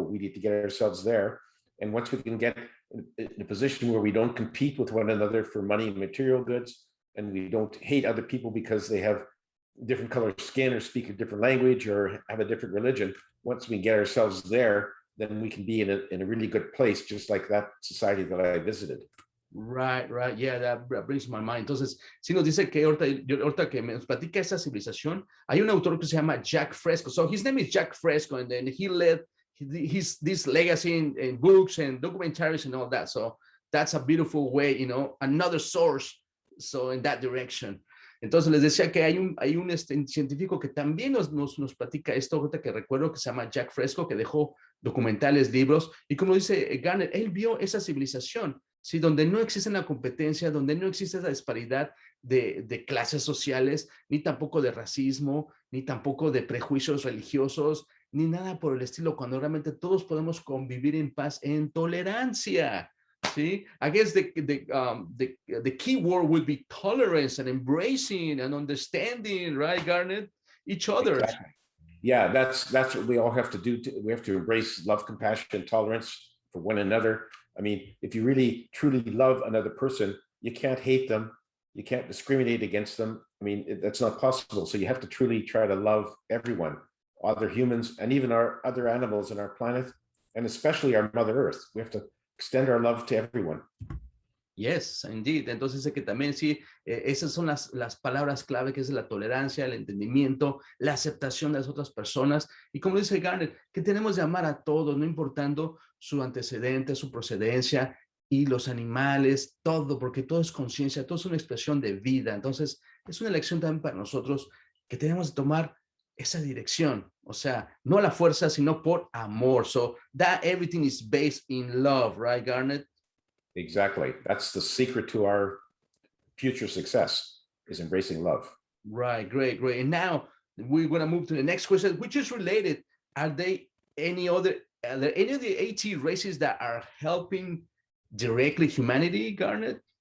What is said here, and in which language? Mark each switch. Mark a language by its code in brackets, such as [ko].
[en] We need to get ourselves there, and once we can get in a position where we don't compete with one another for money and material goods, and we don't hate other people because they have different color skin or speak a different language or have a different religion. Once we get ourselves there, then we can be in a really good place, just like that society that I visited. Right. Yeah, that brings my mind. [es] Entonces, sí nos dice que ahorita que nos platica esa civilización, hay un autor que se llama Jack Fresco. [en] So his name is Jack Fresco, and then he led this legacy in books and documentaries and all that. So that's a beautiful way, another source. So in that direction. [es] Entonces les decía que hay un científico que también nos platica esto, ahorita que recuerdo, que se llama Jack Fresco, que dejó documentales, libros, y como dice Garnet, él vio esa civilización, ¿sí? Donde no existe la competencia, donde no existe esa disparidad de clases sociales, ni tampoco de racismo, ni tampoco de prejuicios religiosos, ni nada por el estilo, cuando realmente todos podemos convivir en paz, en tolerancia. [en] See, I guess the key word would be tolerance and embracing and understanding, right, Garnet? Each other. Exactly. Yeah, that's what we all have to do. We have to embrace love, compassion, tolerance for one another. I mean, if you really truly love another person, you can't hate them. You can't discriminate against them. I mean, that's not possible. So you have to truly try to love everyone, other humans, and even our other animals on our planet, and especially our Mother Earth. We have to extend our love to everyone. Yes, indeed. [es] Entonces dice que también sí, esas son las palabras clave, que es la tolerancia, el entendimiento, la aceptación de las otras personas. Y como dice Garnet, que tenemos de amar a todos, no importando su antecedente, su procedencia, y los animales, todo, porque todo es conciencia, todo es una expresión de vida. Entonces es una elección también para nosotros, que tenemos de tomar esa dirección, o sea, no a la fuerza, sino por amor. [en] So that everything is based in love, right, Garnet? Exactly. That's the secret to our future success, is embracing love. Right, great. And now we're going to move to the next question, which is related. Are there any of the AT races that are helping directly humanity, Garnet?